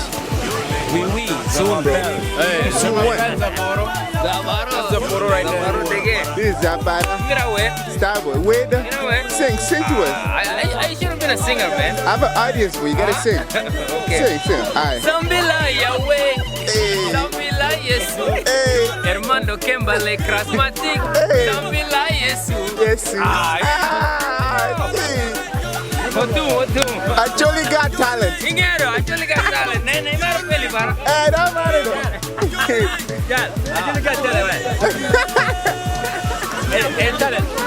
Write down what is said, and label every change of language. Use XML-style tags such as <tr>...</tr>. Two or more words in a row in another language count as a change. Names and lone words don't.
<fr>Oui.</fr> <en>Soon, bro. Hey, Soon what? That's the photo right there. This is Zapata.</en> <es>Mira, güey.</es> <en>Starboy. Wait,</en> <es>Mira, güey.</es> <en>sing to us. I should have been a singer, man. I have an audience, but you gotta sing. Okay. Sing. Alright. Zambila Yahweh. Hey. Zambila Yesu. Hey. Hermano Kembale Krasmatic. Hey. Zambila Yesu. Yes, sir. Ay. Hey. What do? Acholi got talent. Ingero, Acholi got talent. Neymar peli para. Hey, don't matter though. Ya, Acholi got talent. El talent.</en>